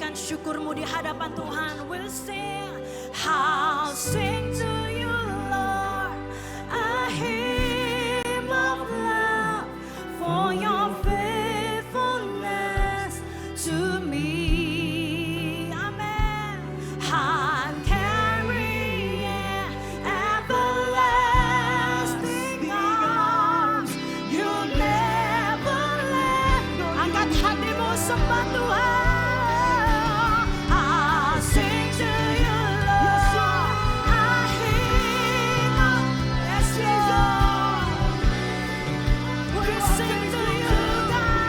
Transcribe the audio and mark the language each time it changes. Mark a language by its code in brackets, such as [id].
[id] syukurmu di hadapan Tuhan. [en] We'll sing, I'll sing to you Lord, a hymn of love for your faithfulness to me. Amen. I'm carrying everlasting arms. You'll never let go. [id] Angkat hatimu sembah Tuhan. [en] I'll sing to you Lord, a hymn of yes Lord. We'll sing to you God.